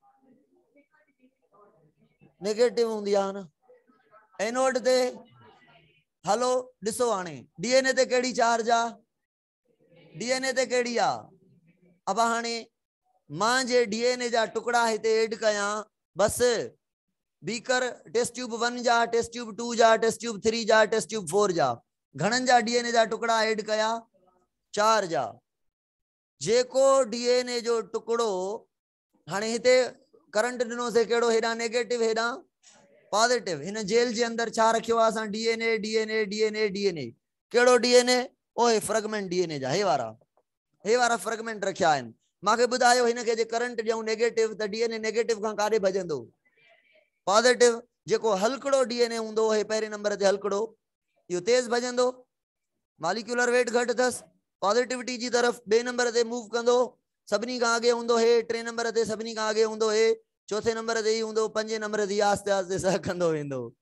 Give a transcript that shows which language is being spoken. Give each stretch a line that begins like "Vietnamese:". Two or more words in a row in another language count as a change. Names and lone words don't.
Sindhi: नेगेटिव हूंदी आहे न। एनोड ते हलो ॾिसो हाणे डीएनए ते कहिड़ी चार्ज आहे? डीएनए ते कहिड़ी आहे? अब हाणे मां जे डीएनए जा टुकड़ा हिते एड कयां, बस
English: beaker test tube
Sindhi: 1 जा,
English: test tube
Sindhi: 2 जा,
English: test tube
Sindhi: 3 जा,
English: test tube
Sindhi: 4 जा, घणन जा डीएनए जा टुकड़ा एड कया? 4 जा। जेको डीएनए जो टुकड़ो हाणे हिते करंट दिनों से केड़ो, हेडा नेगेटिव हेडा पॉजिटिव। इन जेल जे अंदर छा रखियो आ असां?
English: DNA DNA DNA DNA.
Sindhi: केड़ो डीएनए? ओए
English: fragment DNA
Sindhi: जा हे वारा फ्रेगमेंट रखिया आहिनि। मांखे ॿुधायो हिन खे जे करंट ॾियूं नेगेटिव त डीएनए नेगेटिव खां काॾे भॼंदो? पॉजिटिव। जेको हलकड़ो डीएनए हूंदो हे पहिरें नंबर ते हलकड़ो, इहो तेज भॼंदो,
English: molecular weight
Sindhi: घटि अथसि, पॉजिटिविटी जी तरफ़ 2 नंबर ते मूव कंदो, सभिनी खां अॻे हूंदो हे, 3 नंबर ते सभिनी खां अॻे हूंदो हे, 4थे नंबर ते ही हूंदो, 5 नंबर ते आस्ते आस्ते सह कंदो वेंदो।